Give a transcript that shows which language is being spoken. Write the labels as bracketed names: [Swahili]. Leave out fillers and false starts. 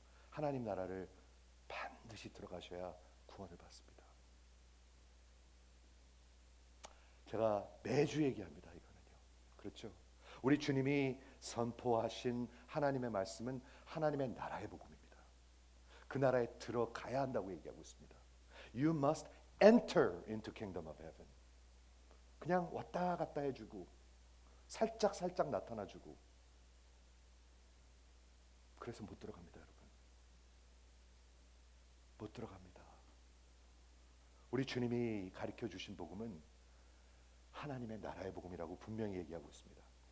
[Korean] 하나님 나라를 반드시 들어가셔야 구원을 받습니다. 제가 매주 얘기합니다. 이거는요. 그렇죠? 우리 주님이 선포하신 하나님의 말씀은 하나님의 나라의 복음입니다. 그 나라에 들어가야 한다고 얘기하고 있습니다. [English] You must enter into kingdom of heaven. [Korean] 그냥 왔다 갔다 해주고 살짝 나타나주고 그래서 못 들어갑니다. 여러분. 못 들어갑니다. 우리 주님이 가르쳐 주신 복음은 하나님의 나라의 복음이라고 분명히 얘기하고 있습니다.